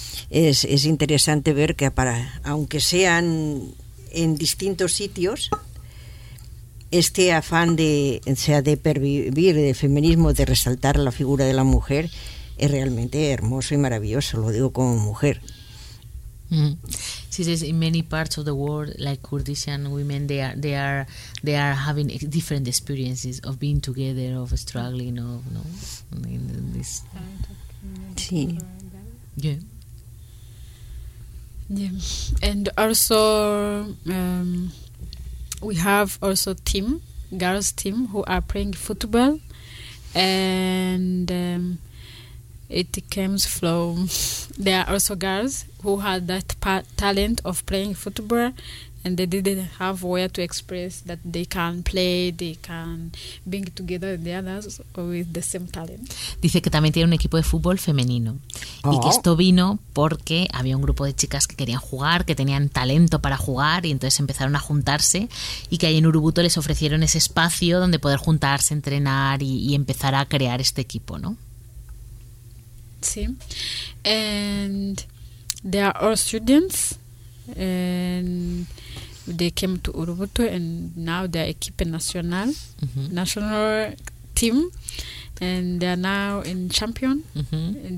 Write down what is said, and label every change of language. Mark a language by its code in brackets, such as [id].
[es] Es interesante ver que aunque sean en distintos sitios, este afán de pervivir, de feminismo, de resaltar la figura de la mujer, es realmente hermoso y maravilloso, lo digo como mujer. [en] She says in many parts of the world, like Kurdistan women, they are having different experiences of being together, of struggling, of, no, in this. [es] Sí. [en] Yeah. And also we have also team, girls team, who are playing football. And it comes from, there are also girls who had that talent of playing football, and they didn't have where to express that they can play, they can being together with the others with the same talent. [es] Dice que también tiene un equipo de fútbol femenino. Oh. Y que esto vino porque había un grupo de chicas que querían jugar, que tenían talento para jugar, y entonces empezaron a juntarse, y que ahí en Urubuto les ofrecieron ese espacio donde poder juntarse, entrenar y empezar a crear este equipo, ¿no? Sí. [en] And they are all students, and they came to Urubuto, and now they are equipe nacional, mm-hmm. national team, and they are now in champion. Mm-hmm.